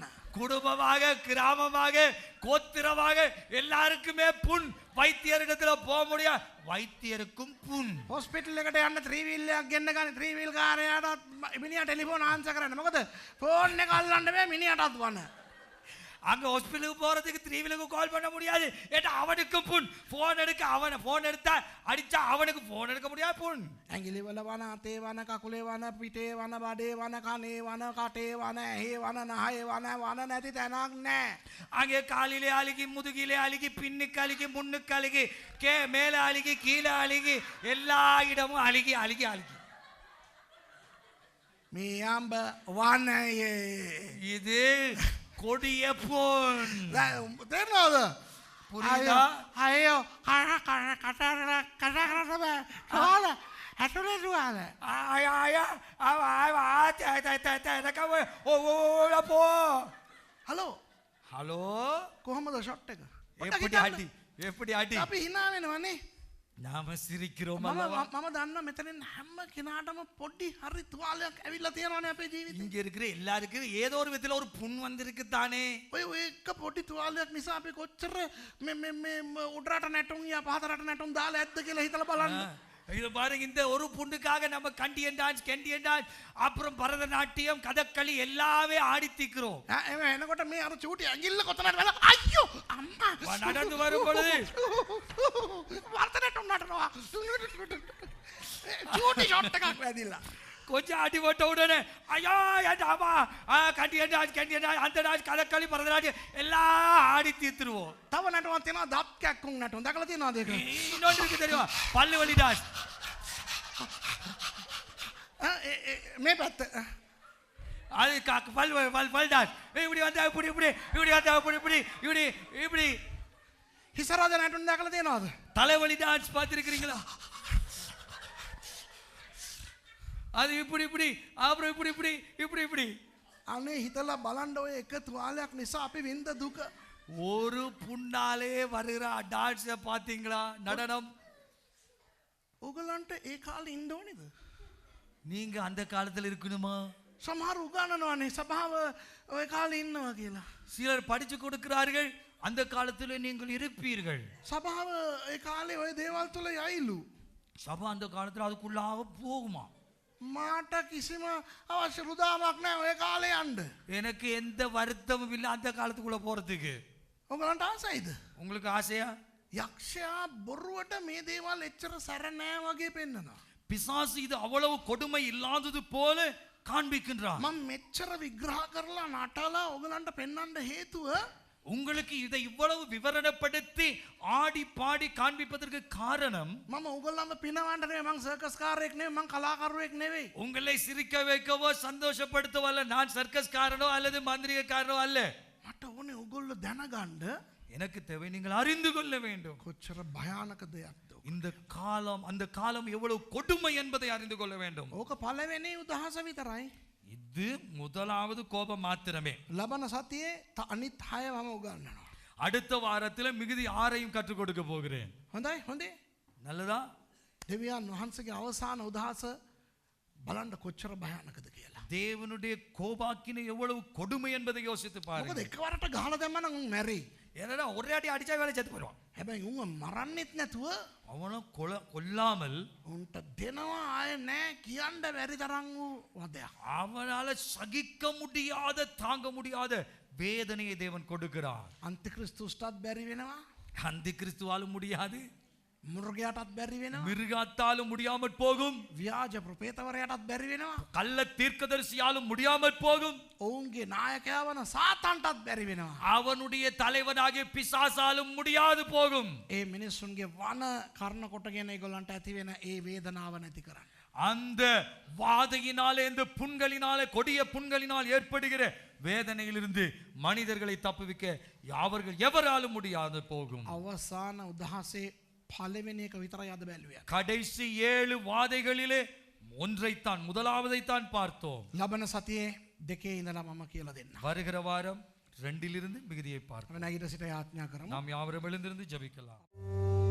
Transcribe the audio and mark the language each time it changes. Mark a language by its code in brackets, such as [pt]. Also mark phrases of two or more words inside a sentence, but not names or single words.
[ta] குடும்பமாக கிராமமாக கோத்திரமாக எல்லாருக்குமே புண். வைத்தியரிடத்துல போக முடியாது, வைத்தியருக்கும் புண். [si] හොස්පිටල් එකට යන්න ත්‍රීවීල්ලයක් ගෙන්න ගන්න ත්‍රීවීල් කාරයාටත් මිනිහා [en] telephone answer [si] කරන්න. මොකද ෆෝන් එක අල්ලන්න බෑ මිනිහටත් වන. [ta] அங்க ஹாஸ்பிட்டலுக்கு போறதுக்கு த்ரீவிலுக்கு கால் பண்ண முடியாது. ஏட்டா அவனுக்கு புண். போன் எடுக்க அவனை போன் எடுத்தா அடிச்சா அவனுக்கு போன் எடுக்க முடியாது புண். [si] ඇඟිලි වල වන අතේ වන කකුලේ වන පිටේ වන බඩේ වන කනේ වන කටේ වන ඇහි වන නහයේ වන නැති තැනක් නෑ. [ta] அங்கே காலிலே அழுகி முதுகிலே அழுகி பின்னுக்கு அழுகி முன்னுக்கு அழுகி மேல அழுகி கீழே அழுகி எல்லா இடமும் அழுகி அழுகி அழுகி. [si] මේ අම්බ වනයේ [ta] இது கொடிய புண். [si] තේරෙනවද? පුරිදා? අයියෝ කතා කරන්න බෑ. සෝල ඇතුලේ දුවන. [ta] ஆயா ஆயா போ. [si] හලෝ [ta] ஹலோ [si] කොහොමද ෂොට් එක? [ta] எப்படி அடி எப்படி அடி? [si] අපි hina වෙනවනේ. [ta] நாம சிரிக்கிறோம் [si] මම [ta] அல்லவா? [si] දන්නවා මෙතනින් හැම කෙනාටම පොඩි හරි තුවාලයක් ඇවිල්ලා තියෙනවනේ අපේ ජීවිතේ. [ta] இங்க இருக்கிற எல்லாருக்கும் ஏதோ ஒரு விதத்துல ஒரு புண் வந்திருக்கு தானே. [si] ඔය එක පොඩි තුවාලයක් නිසා අපි කොච්චර මේ උඩරට නැටුම් යා පහතරට නැටුම් දාලා ඇද්ද කියලා හිතලා බලන්න. [ta] இது பாருங்க, இந்த ஒரு புண்ணுக்காக நம்ம [en] Kandyan dance Kandyan dance [ta] அப்புறம் பரதநாட்டியம் கதகளி எல்லாமே ஆடி திக்கிறோம். [si] එම එනකොට මේ අර චූටි ඇඟිල්ල කොතනද වෙලා අයියෝ අම්මා [ta] நடந்து வரும் பொழுது [si] වර්ත නැටුම් නටනවා. චූටි ෂොට් එකක් වැදිලා. [ta] கொஞ்சம் அடி போட்ட உடனே ஐயா ஏண்டாமா [en] Kandyan dance Kandyan dance [ta] அந்த டான்ஸ் கதகளி பரதநாட்டியம் எல்லாம் ஆடி தீத்துருவோம். [si] තව නැටුමක් තියෙනවා දත් කැක්කුම් නැටුම්. දැකලා තියෙනවද ඒක? [ta] இன்னொன்று இருக்கு தெரியுமா, பல்லு வலி டான்ஸ். [si] මේ පැත්ත [ta] அது பல் பல் பல் டான்ஸ். இப்படி வந்தா இப்படி இப்படி இப்படி வந்தா இப்படி இப்படி இப்படி இப்படி. [si] හිසරද නැටුම් දැකලා තියෙනවද? [ta] தலைவலி டான்ஸ் பார்த்திருக்கிறீங்களா? அது இப்படி இப்படி அப்புறம் இப்படி இப்படி இப்படி இப்படி. [si] අනේ හිතලා බලන්න ඔය එක තුවාලයක් නිසා අපි විඳ දුක. [ta] ஒரு புண்ணாலே வருகிற டான்ஸ் பாத்தீங்களா? நடனம். [si] ඔයගලන්ට ඒ කාලේ ඉන්න ඕනේද? [ta] நீங்க அந்த காலத்துல இருக்கணுமா? [si] සමහර උගන්නනවානේ සභාව ඔය කාලේ ඉන්නවා කියලා. [ta] சிலர் படிச்சு கொடுக்கிறார்கள், அந்த காலத்துல நீங்கள் இருப்பீர்கள். [si] සභාව ඒ කාලේ ඔය දේවල් තුල යයිලු. [ta] சபா அந்த காலத்துல அதுக்குள்ளாக போகுமா? [si] මාට කිසිම අවශ්‍ය රුදාමක් නැහැ ඔය කාලේ යන්න. [ta] எனக்கு எந்த வருத்தமும் இல்லை அந்த காலத்துக்குள்ள போறதுக்கு. [si] ඔයගලන්ට ආසයිද? [ta] உங்களுக்கு ஆசையா? [si] යක්ෂයා බොරුවට මේ දේවල් එච්චර සැර නෑ වගේ පෙන්නනවා. [ta] பிசாசு இது அவ்வளவு கொடுமை இல்லாதது போல காண்பிக்கின்றான். [si] මම මෙච්චර විග්‍රහ කරලා නටලා ඔයගලන්ට පෙන්වන්න හේතුව [ta] உங்களுக்கு இதை இவ்வளவு விவரணப்படுத்தி ஆடி பாடி காண்பிப்பதற்கு காரணம், [si] මම ඔයගොල්ලන්ව පිනවන්න නෙවෙයි. මං සර්කස් කාරයෙක් නෙවෙයි. මං කලාකරුවෙක් නෙවෙයි. [ta] உங்களை சிரிக்க வைக்கவோ சந்தோஷப்படுத்தவோ அல்ல. நான் சர்க்கஸ்காரனோ அல்லது மந்திரிகக்காரனோ அல்ல. [si] මට ඕනේ ඔයගොල්ලෝ දැනගන්න [ta] எனக்கு தேவை நீங்கள் அறிந்து கொள்ள வேண்டும். [si] කොච්චර භයානක දෙයක්ද. [ta] இந்த காலம் அந்த காலம் எவ்வளவு கொடுமை என்பதை அறிந்து கொள்ள வேண்டும். [si] ඕක පළවෙනි උදහස විතරයි. [ta] இது முதலாவது கோபம் மாத்திரமே. [si] ලබන සතියේ අනිත් 6 මම උගන්වනවා. [ta] அடுத்த வாரத்தில் மிகுதி 6ஐயும் கற்றுக் கொடுக்க போகிறேன். [si] හොඳයි හොඳේ. [ta] நல்லதா? [si] දෙවියන් වහන්සේගේ අවසාන උදහස බලන්න කොච්චර භයානකද කියලා. [ta] தேவனுடைய கோபாக்கினை எவ்வளவு கொடுமை என்பதை யோசித்து [si] මොකද [ta] பாருங்க. [si] එකවරට ගහලා දැම්ම නම් උන් මැරෙයි. [ta] ஏன்னா ஒரே அடி அடிச்சா வேலை செத்து போயிடுவான். [si] හැබැයි උන් මරන්නෙත් නැතුව [ta] அவனும் கொல்லாமல் [si] උන්ට දෙනවා ආයේ නෑ කියන්න බැරි තරම් වූ වදයක්. [ta] அவனால சகிக்க முடியாத தாங்க முடியாத வேதனையை தேவன் கொடுக்கிறார். [si] අන්තික්‍රිස්තුස්ටත් බැරි වෙනවා. [ta] அந்தி கிறிஸ்துவாலும் முடியாது, [si] මුර්ගයටත් බැරි වෙනවා. [ta] மிருகத்தாலும் முடியாமற் போகும், [si] ව්‍යාජ ප්‍රපේතවරයටත් බැරි වෙනවා. [ta] கள்ள தீர்க்கதரிசியாலும் முடியாமற் போகும், [si] ඔවුන්ගේ නායකයා වන සාතන්ටත් බැරි වෙනවා. [ta] அவனுடைய தலைவனாகிய பிசாசாலும் முடியாது போகும். [si] ඒ මිනිස්සුන්ගේ වන කර්ණ කොටගෙන ඒගොල්ලන්ට ඇති වෙන ඒ වේදනාව නැති කරන්න. [ta] அந்த வாதையினாலே இந்த புண்களினாலே கொடிய புண்களினால் ஏற்படுகிற வேதனையிலிருந்து மனிதர்களை தப்புவிக்க அவர்கள் எவராலும் முடியாது போகும். [si] අවසාන උදහසේ පළවෙනි එක විතරයි අද බැලුවේ. [ta] கடைசி 7 வாதைகளிலே ஒன்றைத்தான் முதலாவதைத்தான் பார்த்தோம். [si] ලබන සතියේ දෙකේ ඉඳලා මම කියලා දෙන්න. [ta] வருகிற வாரம் 2 மிகுதியை பார்ப்போம். [si] අපි නැගිට සිට යාඥා කරමු. [ta] நாம் யாவரும் எழுந்திருந்து ஜெபிக்கலாம்.